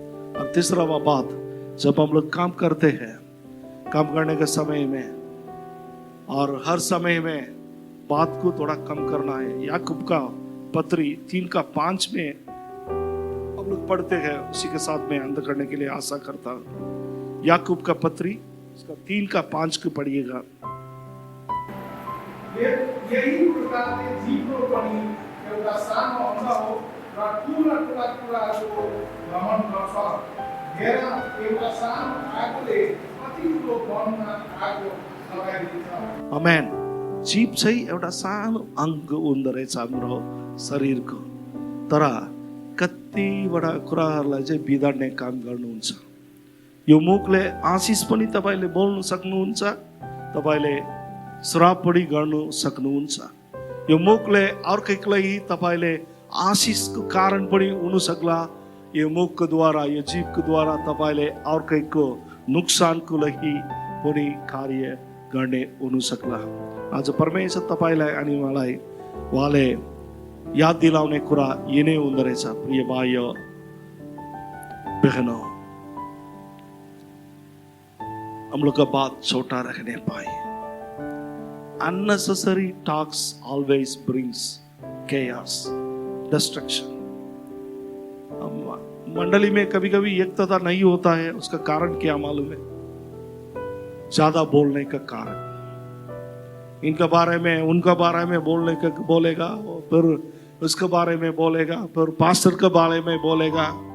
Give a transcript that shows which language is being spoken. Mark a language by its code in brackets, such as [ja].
[hi] और तीसरा वह बात, जब हम लोग काम करते हैं, काम करने के समय में और हर समय में बात को थोड़ा कम करना है। याकूब का पत्री 3:5 में हम लोग पढ़ते हैं, उसी के साथ में अंत करने के लिए आशा करता हूं। याकूब का पत्री उसका 3:5 को पढ़िएगा। [ne] यही प्रकारले जीवको पनि एउटा सानो अंश हो र ठुला ठुला कुराहरूको भ्रमण गर्छ। हेर, एउटा सानो आगोले कति ठुलो वनमा आगो लगाइदिन्छ। आमेन। जीव चाहिँ एउटा सानो अङ्ग हुँदो रहेछ हाम्रो शरीरको, तर कतिवटा कुराहरूलाई चाहिँ बिगार्ने काम गर्नुहुन्छ। यो मुखले आशिष पनि तपाईँले बोल्नु सक्नुहुन्छ, तपाईँले श्राप पनि गर्नु सक्नुहुन्छ। यो मुखले अर्कैलाई तपाईँले आशिषको कारण पनि हुन सक्ला। यो मुखको द्वारा, यो जीवको द्वारा तपाईँले अर्कैको नुकसानको लागि पनि कार्य गर्ने हुन सक्ला। आज परमेश्वर तपाईँलाई अनि मलाई उहाँले याद दिलाउने कुरा यही नै हुँदो रहेछ। [hi] प्रिय भाइयों बहनों, हम लोग का बात छोटा रखने पाए। [en] Unnecessary talks always brings chaos, destruction. [hi] मंडली में कभी कभी एकता नहीं होता है, उसका कारण क्या मालूम है? ज्यादा बोलने का कारण। इनके बारे में उनका बारे में बोलेगा, फिर उसके बारे में बोलेगा, फिर पास्टर के बारे में बोलेगा।